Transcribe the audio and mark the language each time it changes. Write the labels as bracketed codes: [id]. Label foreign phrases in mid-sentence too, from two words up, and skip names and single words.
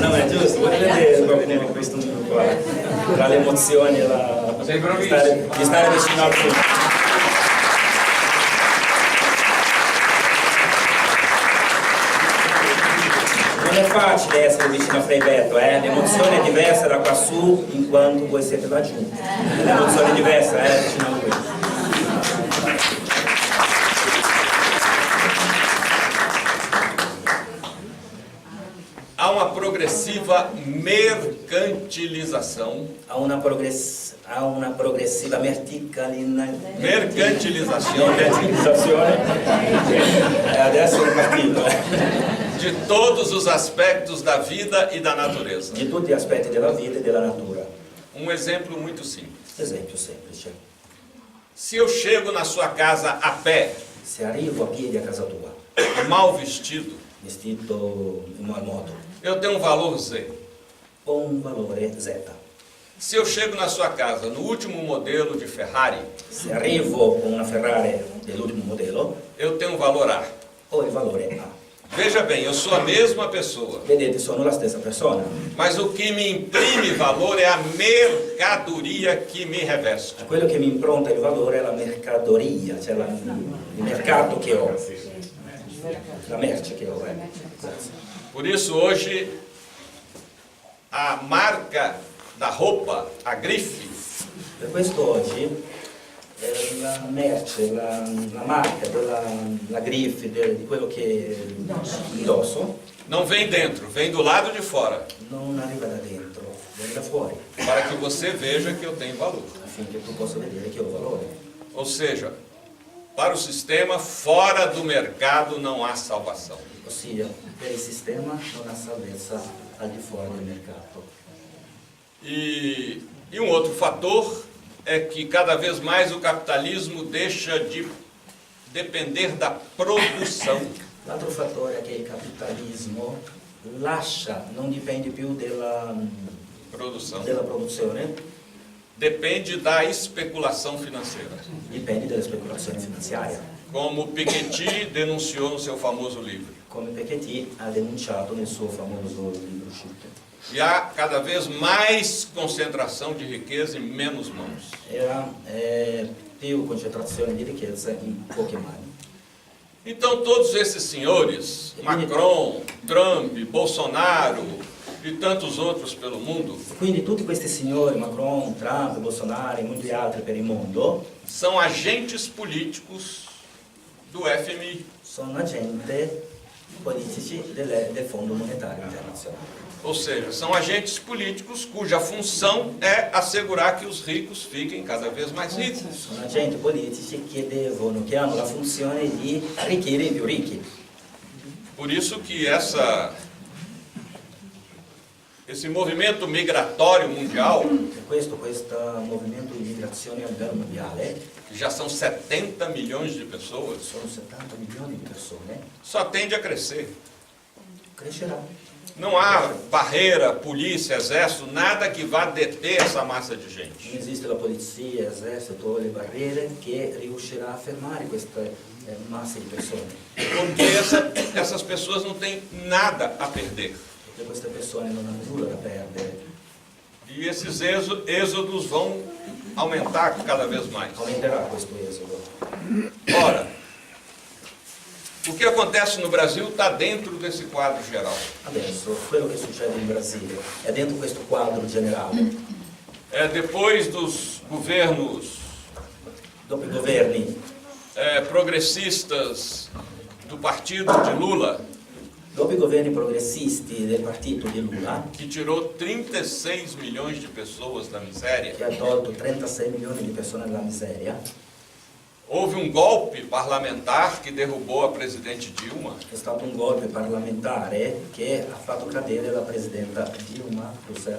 [it] Non è giusto, vuoi vedere qualcuno questo numero qua? Tra le emozioni e di stare vicino al punto. Non è facile essere vicino a Frei Beto, l'emozione è diversa da qua su in quanto voi siete laggiù. L'emozione è diversa vicino a lui. [pt] Há uma progressiva mercantilização. [it] Há una progressiva Mercantilizazione adesso è partito. [pt] de todos os aspectos da vida e da natureza. [it] Di tutti gli aspetti della vita e della natura. [pt] Um exemplo muito simples. [it] Esempio semplice. [pt] Se eu chego na sua casa a pé, [it] Se arrivo a piedi a casa tua, [pt] mal vestido, [it] vestito in mal modo, [pt] eu tenho um valor Z. [it] ho un valore Z. [pt] Se eu chego na sua casa no último modelo de Ferrari, [it] Se arrivo con una Ferrari dell'ultimo modello, [pt] eu tenho um valor A. [it] ho il valore A. [pt] Veja bem, eu sou a mesma pessoa, [it] Vedete, sono la stessa persona. [pt] mas o que me imprime valor é a mercadoria que me reveste. [it] Quello che mi impronta il valore è la mercadoria, cioè il mercato che ho, la merce che ho. [pt] Por isso hoje a marca da roupa, a grife, [it] Per questo oggi la merce, la marca la griffe di quello che indosso [pt] não vem dentro, vem do lado de fora, [it] non arriva da dentro, viene da fuori, [pt] para que você veja que eu tenho valor. [it] affinché tu possa vedere che ho valore. [pt] Ou seja, para o sistema, fora do mercado não há salvação. [it] Ossia, per il sistema non ha salvezza al di fuori del mercato. [pt] E um outro fator é que cada vez mais o capitalismo deixa de depender da produção. [it] L'altro fattore è che il capitalismo non dipende più della produzione, [pt] Depende da especulação financeira. [it] dipende dalla speculazione finanziaria. [pt] Como Piketty denunciou no seu famoso livro. [it] Come Piketty ha denunciato nel suo famoso libro uscito. [pt] E há cada vez mais concentração de riqueza em menos mãos. [it] Era più concentrazione di ricchezza in poche mani. [pt] Então todos esses senhores, Macron, Trump, Bolsonaro e tantos outros pelo mundo, [it] Quindi tutti questi signori, Macron, Trump, Bolsonaro e molti altri per il mondo, [pt] são agentes políticos do FMI. [it] sono agenti politici del Fondo Monetario Internazionale. [pt] Ou seja, são agentes políticos cuja função é assegurar que os ricos fiquem cada vez mais ricos. [it] Sono agenti politici che hanno la funzione di arricchire i più ricchi. [pt] Por isso que esse movimento migratório mundial, [it] Per questo movimento di migrazione a livello mondiale, [pt] que já são 70 milhões de pessoas, [it] sono 70 milioni di persone, [pt] só tende a crescer. [it] crescerà. [pt] Não há barreira, polícia, exército, nada que vá deter essa massa de gente. [it] Non esiste la polizia, l'esercito o le barriere che riuscirà a fermare queste masse di persone. [pt] Porque essas pessoas não têm nada a perder. [it] Perché queste persone non hanno nulla da perdere. [pt] E esses êxodos vão aumentar cada vez mais. [it] Aumenterà questo esodo. [pt] Ora, o que acontece no Brasil está dentro desse quadro geral. [it] Adesso, quello che succede in Brasile è dentro questo quadro generale. [pt] Depois dos governos [it] Dopo i governi, [pt] progressistas do partido de Lula, [it] dopo i governi progressisti del partito di Lula, [pt] que tirou 36 milhões de pessoas da miséria, [it] che ha tolto 36 milioni di persone dalla miseria, [pt] houve um golpe parlamentar que derrubou a presidente Dilma. [it] è stato un golpe parlamentare che ha fatto cadere la presidenta Dilma Rousseff